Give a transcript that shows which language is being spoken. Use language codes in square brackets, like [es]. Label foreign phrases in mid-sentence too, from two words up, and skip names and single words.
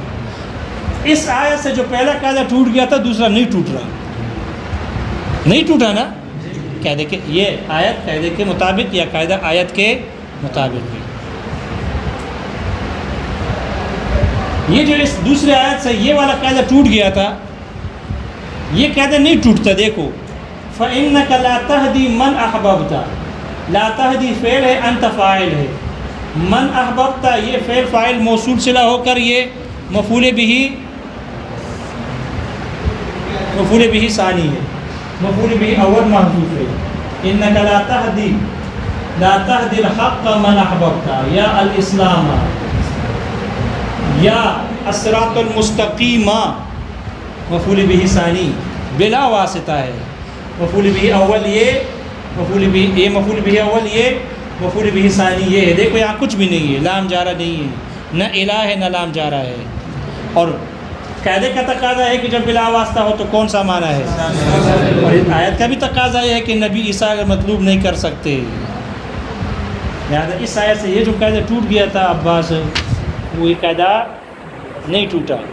[ur] اس آیت سے جو پہلا قاعدہ ٹوٹ گیا تھا دوسرا نہیں ٹوٹ رہا، نہیں ٹوٹا نا، قاعدے کے یہ آیت قاعدے کے مطابق یا قاعدہ آیت کے مطابق ہے۔ یہ جو اس دوسرے آیت سے یہ والا قاعدہ ٹوٹ گیا تھا، یہ قاعدہ نہیں ٹوٹتا۔ دیکھو [ar] فَإِنَّكَ لَا تَهْدِي مَنْ أَحْبَبْتَ، لا تہدی [ur] فعل ہے، انت فاعل ہے، [ar] من احببت [ur] یہ فعل فاعل موصول صلہ ہو کر یہ مفعول به ثانی ہے، مفعول به اول محذوف ہے۔ [ar] انک لا تهدی الحق من احببت یا الاسلام یا الصراط المستقیم، [ur] مفعول به ثانی بلا واسطہ ہے، مفعول به اول یہ، مفعول به اول یہ، مفعول به ثانی یہ ہے۔ دیکھو یہاں کچھ بھی نہیں ہے، لام جارہ نہیں ہے، نہ الہ ہے نہ لام جارہ ہے، اور قاعدے کا تقاضا ہے کہ جب بلا واسطہ ہو تو کون سا معنی ہے، اور اس آیت کا بھی تقاضا یہ ہے کہ نبی عیسیٰ کا مطلوب نہیں کر سکتے، لہٰذا اس آیت سے یہ جو قاعدہ ٹوٹ گیا تھا عباس، وہ یہ قاعدہ نہیں ٹوٹا۔